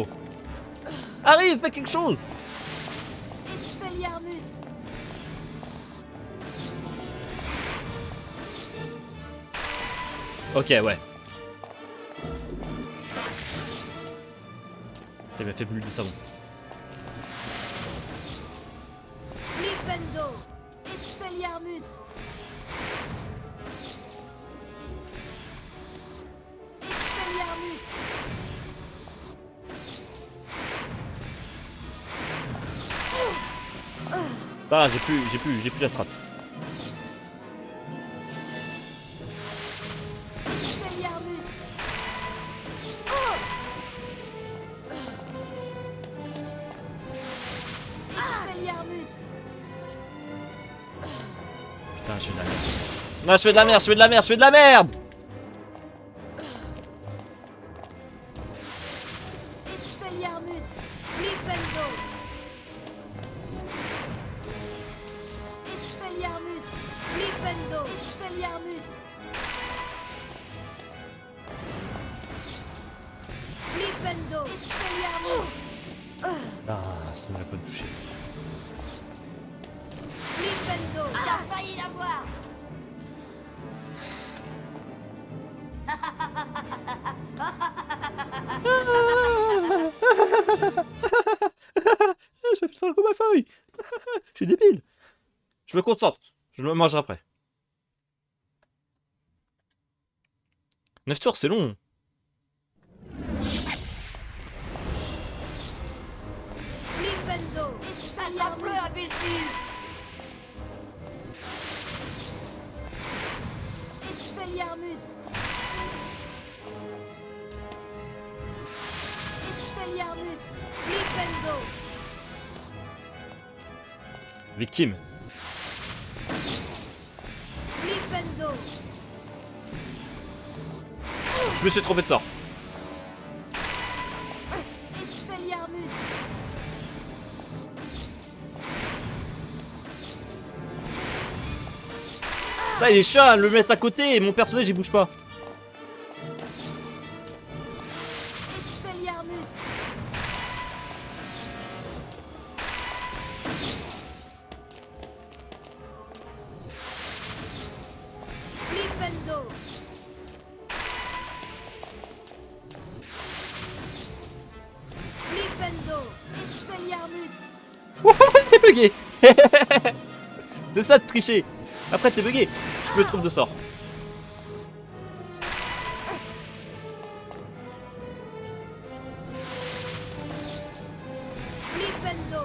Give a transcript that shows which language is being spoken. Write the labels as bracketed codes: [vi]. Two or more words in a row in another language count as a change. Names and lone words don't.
[fr] Arrive, fais quelque chose! Expelliarmus. Ok, ouais. T'as bien fait plus de savon. Flipendo. Expelliarmus. Expelliarmus. Ah, j'ai plus la strat. Expelliarmus. Expelliarmus. Putain, je fais de la merde. Non, je fais de la merde, je fais de la merde, je fais de la merde! Expelliarmus. Flipendo. Expelliarmus. Flipendo. Expelliarmus. Flipendo. Expelliarmus. Ah, ça ne m'a pas touché. Flipendo. T'as failli l'avoir. Je vais putain comme ma feuille! Je suis débile! Je me concentre, je me mangerai après. 9 tours, c'est long! Flipendo. Expelliarmus. Imbécile. Expelliarmus. Expelliarmus. Flipendo. Victime. Flipendo. Je me suis trompé de sort. Expelliarmus. Là, il est chat, le mettre à côté et mon personnage il bouge pas. Expelliarmus. Flipendo. Flipendo. Expelliarmus. T'es bugué. C'est ça de tricher. Après t'es bugué. Je me trompe de sort. Flipendo.